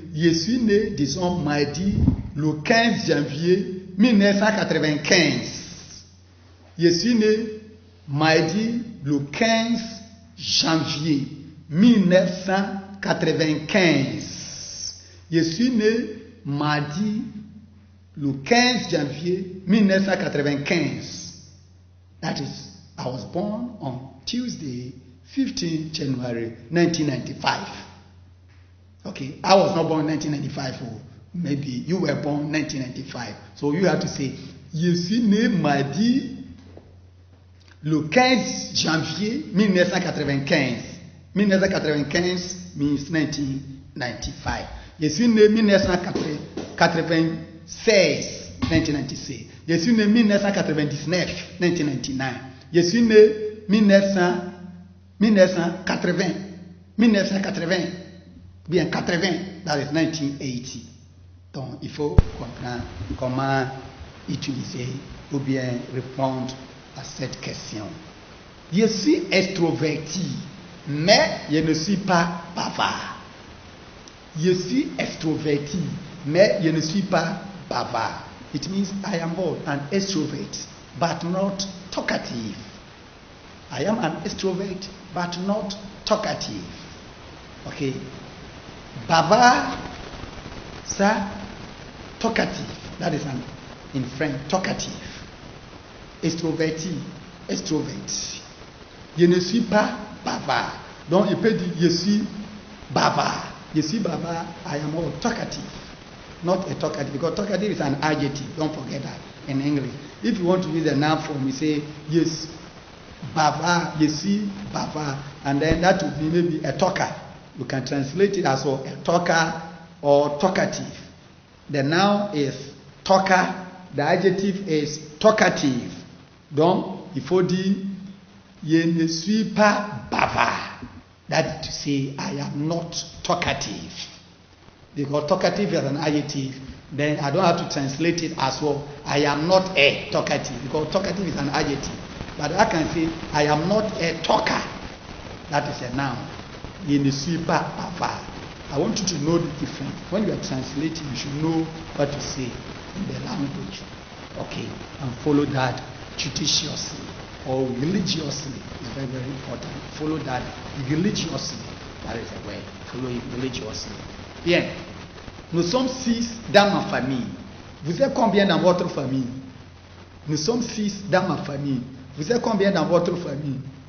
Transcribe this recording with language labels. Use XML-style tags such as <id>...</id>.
<fr>Je suis né, disons, mardi, le 15 janvier 1995. Je suis né mardi, le 15 janvier 1995. Je suis né mardi le 15 janvier 1995.</fr> <en>That is, I was born on Tuesday, 15 January 1995. Okay, I was not born in 1995. Or maybe you were born in 1995. So you have to say,</en> <fr>je suis né mardi le 15 janvier 1995.</fr> <en>1995 means 1995.</en> <fr>Je suis né 1996, 1996. Je suis né 1999, 1999. Je suis né 1980, bien 80,</fr> <en>that is 1980.</en> <fr>Donc il faut comprendre comment utiliser ou bien répondre à cette question. Je suis extroverti, mais je ne suis pas bavard. Je suis extroverti, mais je ne suis pas bavard.</fr> <en>It means I am both an extrovert, but not talkative. I am an extrovert, but not talkative. Okay.</en> <fr>Bavard, ça, talkative.</fr> <en>That is in French, talkative.</en> <fr>Extroverti, extrovert. Je ne suis pas bavard. Donc, il peut dire je suis bavard. Je suis bavard,</fr> <en>I am all talkative. Not a talkative, because talkative is an adjective. Don't forget that in English. If you want to use a noun form, you say yes,</en> <fr>bavard, je suis bavard,</fr> <en>and then that would be maybe a talker. You can translate it as well, a talker or talkative. The noun is talker, the adjective is talkative.</en> <fr>Donc, il faut dire je ne suis pas bavard.</fr> <en>That is to say, I am not talkative. Because talkative is an adjective, then I don't have to translate it as well. I am not a talkative, because talkative is an adjective. But I can say, I am not a talker. That is a noun.</en> <fr>Je ne suis pas bavard.</fr> <en>I want you to know the difference. When you are translating, you should know what to say in the language. Okay, and follow that judiciously or religiously. It's very, very important. Follow that religiously. That is the word. Follow it religiously. Bien.</en> <fr>Nous sommes 6 dans ma famille. Vous êtes combien dans votre famille? Nous sommes 6 dans ma famille. Vous êtes combien dans votre famille?</fr>